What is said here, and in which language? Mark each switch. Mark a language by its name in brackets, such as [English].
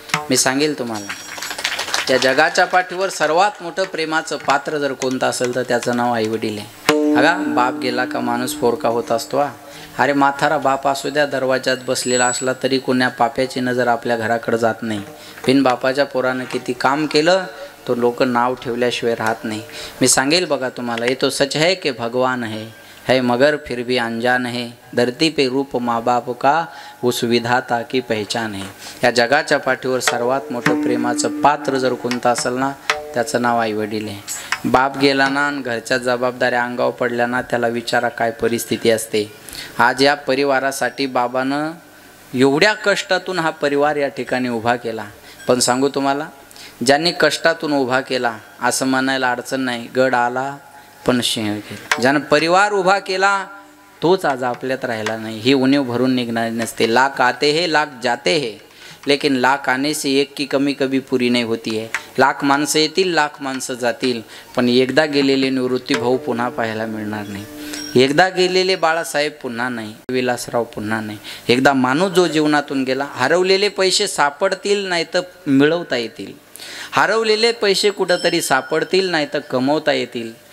[Marathi] मी सांगेल तुम्हाला, त्या जगाच्या पाठीवर सर्वात मोठं प्रेमाचं पात्र जर कोणतं असेल तर त्याचं नाव आईवडील आहे. अगा, बाप गेला का माणूस पोरका होत असतो. अरे म्हातारा बाप असू द्या, दरवाजात बसलेला असला तरी कोण्या पाप्याची नजर आपल्या घराकडे जात नाही. बिन बापाच्या पोरानं किती काम केलं तो लोक नाव ठेवल्याशिवाय राहत नाही. मी सांगेल बघा तुम्हाला, [Hindi] ये तो सच है कि भगवान है मगर फिर भी अनजान है, धरती पे रूप माँ बाप का उस विधाता की पहचान है. [Marathi] या जगाच्या पाठीवर सर्वात मोठं प्रेमाचं पात्र जर कोणतं असेल ना, त्याचं नाव आईवडील आहे. बाप गेला ना आणि घरच्या जबाबदाऱ्या अंगावर पडल्या ना, त्याला विचारा काय परिस्थिती असते. आज या परिवारासाठी बाबानं एवढ्या कष्टातून हा परिवार या ठिकाणी उभा केला. पण सांगू तुम्हाला, ज्यांनी कष्टातून उभा केला असं म्हणायला अडचण नाही. गड आला पण सिंह गेला. ज्यानं परिवार उभा केला तोच आज आपल्यात राहिला नाही. ही उणीव भरून निघणारी नसते. [Hindi] लाख आते हैं लाख जाते हैं, लेकिन लाख आने से एक की कमी कभी पूरी नहीं होती है. [Marathi] लाख माणसं येतील, लाख माणसं जातील, पण एकदा गेलेले निवृत्ती भाऊ पुन्हा पाहायला मिळणार नाही. एकदा गेलेले बाळासाहेब पुन्हा नाही, विलासराव पुन्हा नाही. एकदा माणूस जो जीवनातून गेला, हरवलेले पैसे सापडतील नाही तर मिळवता येतील. हरवलेले पैसे कुठंतरी सापडतील नाही तर कमवता येतील.